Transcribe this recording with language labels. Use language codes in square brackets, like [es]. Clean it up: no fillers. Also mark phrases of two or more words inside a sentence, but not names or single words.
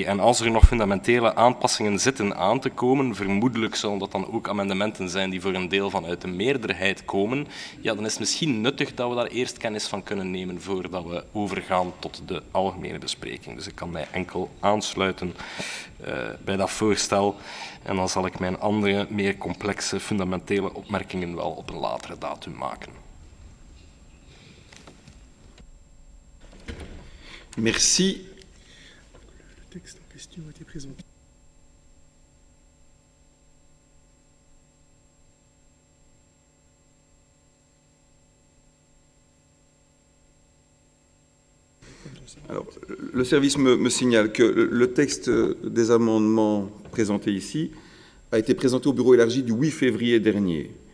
[nl] En als er nog fundamentele aanpassingen zitten aan te komen, vermoedelijk zullen dat dan ook amendementen zijn die voor een deel vanuit de meerderheid komen, ja, dan is het misschien nuttig dat we daar eerst kennis van kunnen nemen voordat we overgaan tot de algemene bespreking. Dus ik kan mij enkel aansluiten bij dat voorstel. En dan zal ik mijn andere, meer complexe, fundamentele opmerkingen wel op een latere datum maken. Merci. [fr] Le texte en question a été présenté. Alors, le service me signale que le texte des amendements présentés ici a été présenté au bureau élargi du 8 février dernier.